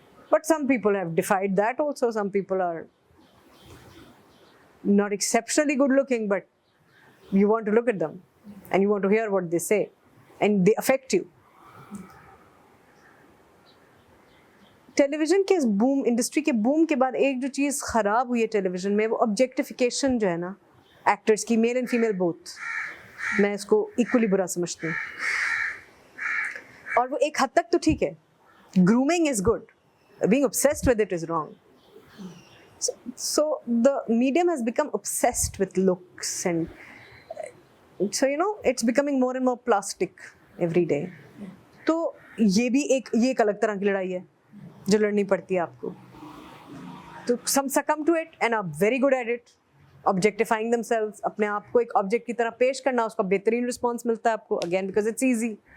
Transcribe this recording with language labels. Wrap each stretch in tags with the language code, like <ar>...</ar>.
<en>But some people have defied that also. Some people are not exceptionally good looking, but you want to look at them and you want to hear what they say and they affect you.</en> <ur>Tele vision کے boom, industry کے boom کے بعد ایک جو چیز خراب ہوئی ہے ٹیلی ویژن میں, وہ آبجیکٹیفیکیشن جو ہے نا ایکٹرس کی,</ur> <en>male and female both,</en> <ur>میں اس کو ایکولی برا سمجھتی ہوں. اور وہ ایک حد تک تو ٹھیک ہے,</ur> <en>grooming is good, being obsessed with it is wrong. So the medium has become obsessed with looks, and so it's becoming more and more plastic every day.</en> <ur>تو یہ بھی ایک الگ طرح کی لڑائی ہے جو لڑنی پڑتی ہے آپ کو. تو</ur> <en>some succumb to it and are very good at it, objectifying themselves,</en> <ur>اپنے آپ کو ایک آبجیکٹ کی طرح پیش کرنا, اس کا بہترین رسپانس ملتا ہے آپ کو,</ur> <en>again because it's easy.</en>